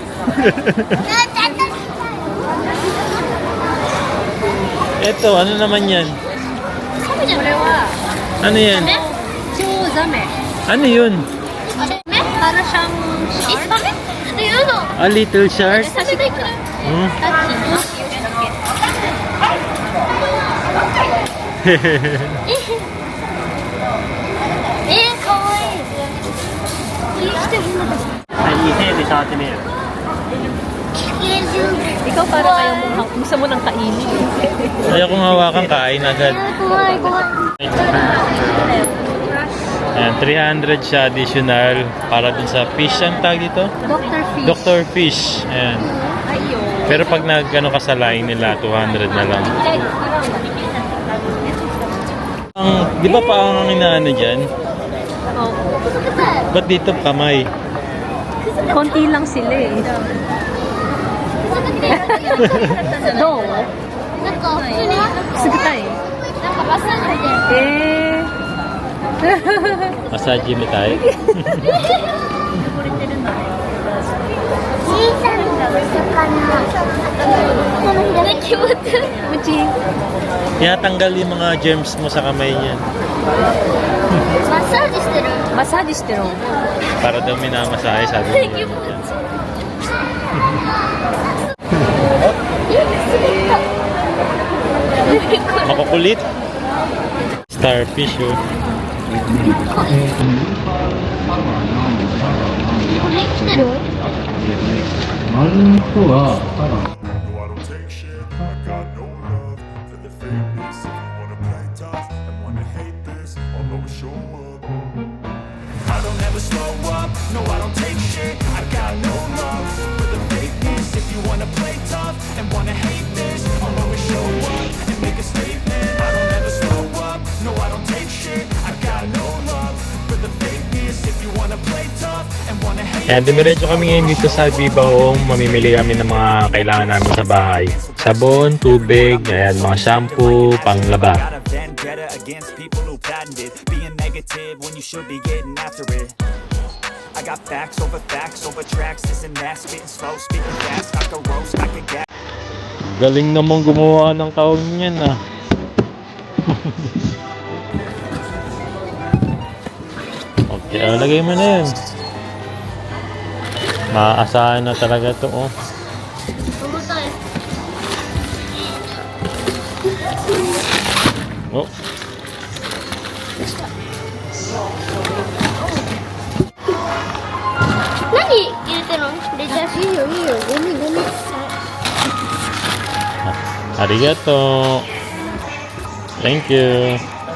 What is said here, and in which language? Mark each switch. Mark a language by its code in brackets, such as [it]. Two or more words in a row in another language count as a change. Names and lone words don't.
[tl] Ito, ano naman yan? Ano yan? Chozame. Ano yun? Para siyang ispaget? Ano yun? [en] A little shark? [tl] Sabi ko. Hmm? [ja] かわいい。 [tl] Ikaw para kayo gusto mo ng kainin. Ayaw kong hawakan, kain agad. [ja] 怖い怖い。 [tl] Ayan, 300 siya additional para dun sa fish. Ang tag dito? Dr. Fish. Dr. Fish. Ayan. Ayun. Pero pag nag-ano ka sa line nila, 200 na lang. Di ba pa ang inaano dyan? Oh, Ba't dito kamay? konti lang sila eh. No. [ja] なんか普通にすぐたい。なんかマッサージで。 [tl] Massage mo tayo. [ja] 小さな魚。気持ちいい。 Muchi. [tl] Tinatanggal yung mga germs mo sa kamay niyan. [ja] マッサージしてる。 Massageしてる。 [tl] Para daw minamasahe, sabi nila. Makukulit. Starfish, oh. [ja] これ来てる？ [en] No, I don't take shit. I got no love for the fakeness. If you wanna play tough and wanna hate this, I'll always show up. I don't ever slow up. No, I don't take shit. I got no love for the fakeness. If you wanna play tough and wanna hate this, I'll always show up and make a statement. I don't ever slow up. No, I don't take shit. I got no love for the fakeness. If you wanna play tough and wanna hate. [tl] Ayan, dumiretso kami ngayon dito sa Viva Home. Mamimili kami ng mga kailangan namin sa bahay. Sabon, tubig, ayan, mga shampoo, panglaba. [en] Got a vendetta against people who patented being negative when you should be getting after it. I got facts over tracks, this and that, spitting slow, speaking fast, I could roast, I could gas. [tl] Galing naman gumawa ng taong yan, ah. Okay, lagay mo na yun. Maaasahan na talaga to, oh. [ja] 重たい。 Oh. Nani 入れてるの？レタス。いいよいいよ。ごめんごめん。 Arigato. [en] Thank you.